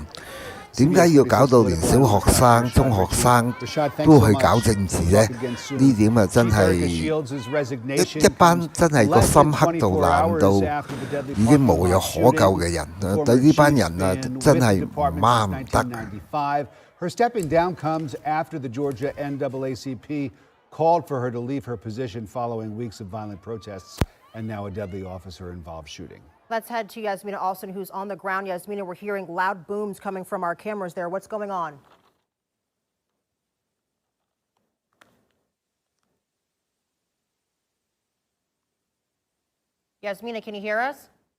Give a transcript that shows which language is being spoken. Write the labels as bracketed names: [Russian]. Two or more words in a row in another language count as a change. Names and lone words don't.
[Cantonese] 點解要搞到連小學生、中學生都去搞政治呢？呢點真係一班真係個心黑到爛到已經無藥可救嘅人，對呢班人真係唔啱唔得。 [English] Her stepping down comes after the Georgia NAACP called for her to leave her position following weeks of violent protests and now a deadly officer-involved shooting. Let's head to Yasmina Alston, who's on the ground. Yasmina, we're hearing loud booms coming from our cameras there. What's going on? Yasmina, can you hear us?